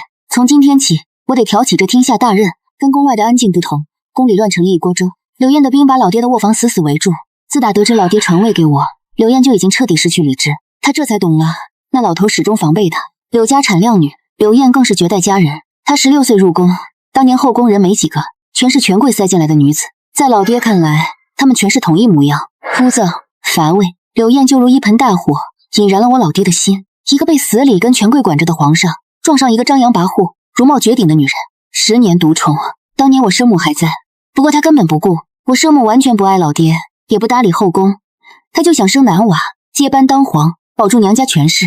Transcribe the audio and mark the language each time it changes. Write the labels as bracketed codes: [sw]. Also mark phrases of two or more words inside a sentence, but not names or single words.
[zh] 從今天起，我得挑起這天下大任。跟宮外的安靜不同，宮裡亂成了一鍋粥。柳燕的兵把老爹的臥房死死圍住。自打得知老爹傳位給我，柳燕就已經徹底失去理智。他這才懂了，那老頭始終防備他。柳家產靚女，柳燕更是絕代佳人。她16歲入宮，當年後宮人沒幾個，全是權貴塞進來的女子。在老爹看來，她們全是同一模樣，枯燥乏味。柳燕就如一盆大火，引燃了我老爹的心。一個被死裡跟權貴管着的皇上，撞上一個張揚跋扈、容貌絕頂的女人，10年獨寵。當年我生母還在，不過她根本不顧。我生母完全不愛老爹，也不搭理後宮，她就想生男娃，接班當皇，保住娘家權勢。